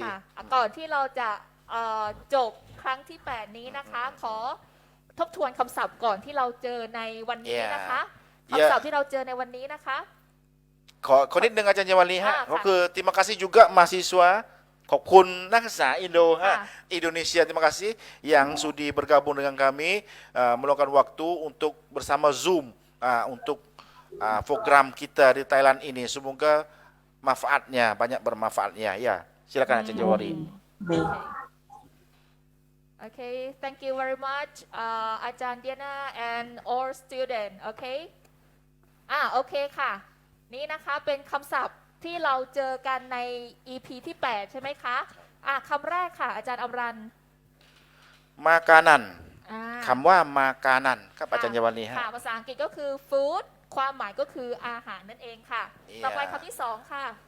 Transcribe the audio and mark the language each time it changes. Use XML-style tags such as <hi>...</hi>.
<th>ค่ะก่อนที่เราจะจบครั้งที่ 8 นี้นะคะ ขอทบทวนคำศัพท์ก่อนที่เราเจอในวันนี้นะคะ</th> <en>Yeah.</en> <th>คำศัพท์ที่เราเจอในวันนี้นะคะ ขอนิดนึงอาจารย์ยวลีฮะ ค่ะ ก็คือ</th> <id>terima kasih juga mahasiswa</id> <th>ขอบคุณนักศึกษาอินโดฮะ ค่ะ</th> <id>Indonesia, terima kasih yang sudi bergabung dengan kami meluangkan waktu untuk bersama Zoom untuk program kita di Thailand ini. Semoga manfaatnya banyak bermanfaatnya ya. Silakan Aja Jawari.</id> <en>Okay, thank you very much, Ajahn Diana and all student.</en> <th>Okay, โอเคค่ะ นี่นะคะเป็นคำศัพท์ที่เราเจอกันใน EP ที่ 8 ใช่ไหมคะคำแรกค่ะ อาจารย์อมรัน</th> <id>Makanan อ่า</id> <th>คำว่า makanan ครับอาจารย์ยวลีฮะ ค่ะภาษาอังกฤษก็คือ food ความหมายก็คืออาหารนั่นเองค่ะ ต่อไปคำที่ 2 ค่ะ</th>